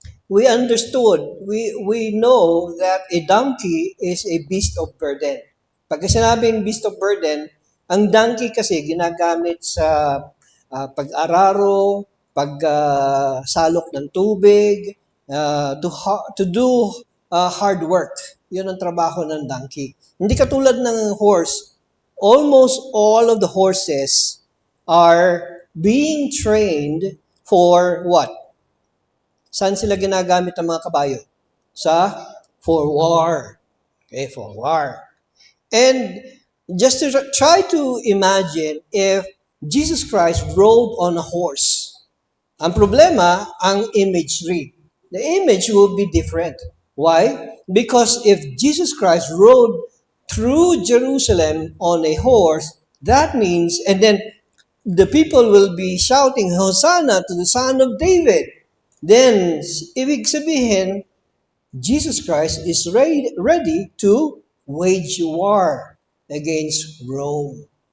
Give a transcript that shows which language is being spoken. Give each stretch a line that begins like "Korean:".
English: We understood, we know that a donkey is a beast of burden.
Filipino: Pag sinabing
English: beast of burden,
Filipino: ang donkey kasi ginagamit sa pag-araro, pagsalok ng tubig,
English: to do hard work.
Filipino: Yun ang trabaho ng donkey. Hindi katulad ng horse.
English: Almost all of the horses are being trained for what?
Filipino: Saan sila ginagamit ang mga kabayo?
English: For war. Okay, for war. And just to try to imagine if Jesus Christ rode on a horse.
Filipino: Ang problema, ang imagery.
English: The image will be different. Why? Because if Jesus Christ rode through Jerusalem on a horse, that means, and then the people will be shouting, Hosanna to the Son of David.
Filipino: Then, ibig sabihin,
English: Jesus Christ is ready to wage war against Rome.